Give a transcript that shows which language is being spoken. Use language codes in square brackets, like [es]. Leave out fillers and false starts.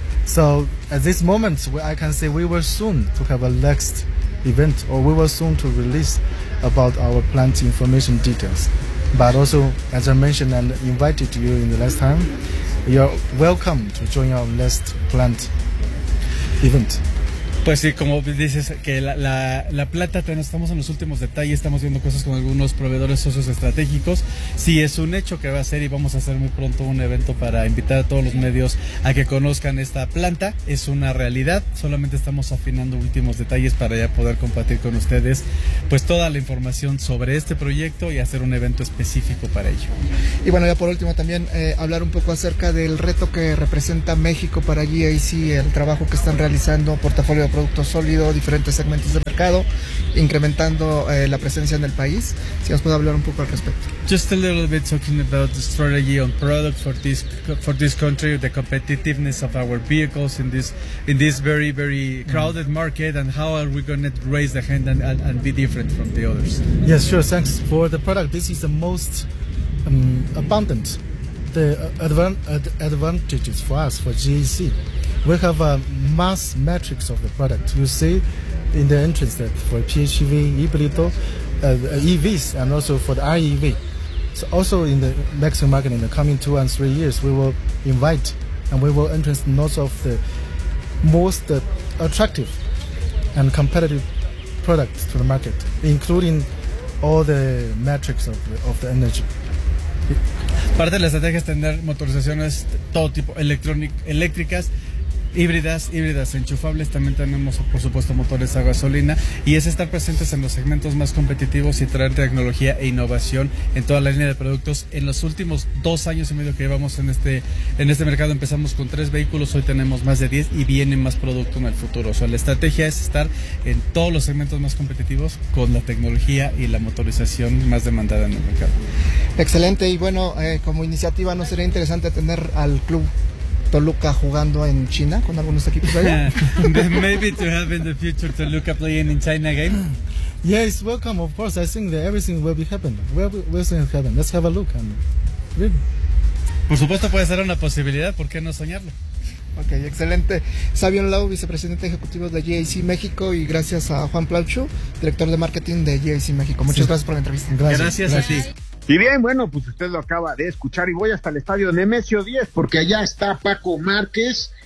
[en] So at this moment, I can say we will soon to have a next event, or we will soon to release about our plant information details. But also, as I mentioned and invited you in the last time, you are welcome to join our next plant event. [es] Pues sí, como dices, que la plata, estamos en los últimos detalles, estamos viendo cosas con algunos proveedores socios estratégicos. Sí, es un hecho que va a ser y vamos a hacer muy pronto un evento para invitar a todos los medios a que conozcan esta planta. Es una realidad, solamente estamos afinando últimos detalles para ya poder compartir con ustedes pues toda la información sobre este proyecto y hacer un evento específico para ello. Y bueno, ya por último también hablar un poco acerca del reto que representa México para GEC, el trabajo que están realizando, portafolio de productos sólidos, diferentes segmentos de mercado, incrementando la presencia en el país. Si nos puede hablar un poco al respecto. [en] Just a little bit talking about the strategy on product for this country, the competitiveness of our vehicles in this very very crowded market, and how are we going to raise the hand and be different from the others? Yes, sure. Thanks for the product. This is the most abundant the advantages for us for GEC. We have a mass matrix of the product. You see in the entrance that for PHEV, Hibrito, EVs, and also for the REV. So also in the Mexican market in the coming 2 and 3 years, we will invite and we will enter lots of the most attractive and competitive products to the market, including all the metrics of the energy. [es] Parte de la estrategia es tener motorizaciones todo tipo eléctricas, híbridas enchufables. También tenemos, por supuesto, motores a gasolina, y es estar presentes en los segmentos más competitivos y traer tecnología e innovación en toda la línea de productos. En los últimos 2 años y medio que llevamos en este mercado, empezamos con 3 vehículos, hoy tenemos más de 10 y viene más producto en el futuro. O sea, la estrategia es estar en todos los segmentos más competitivos con la tecnología y la motorización más demandada en el mercado. Excelente. Y bueno, como iniciativa, ¿no sería interesante tener al club Toluca jugando en China con algunos equipos allá? [en] Maybe to have in the future Toluca playing in China again. Yes, welcome. Of course, I think that everything will be happen. Let's have a look and [es] Por supuesto puede ser una posibilidad, ¿por qué no soñarlo? Ok, excelente. Sabion Lau, vicepresidente ejecutivo de GIC México, y gracias a Juan Plauchu, director de marketing de GIC México. Muchas gracias por la entrevista. Gracias a ti. Y bien, bueno, pues usted lo acaba de escuchar, y voy hasta el estadio Nemesio 10 porque allá está Paco Márquez.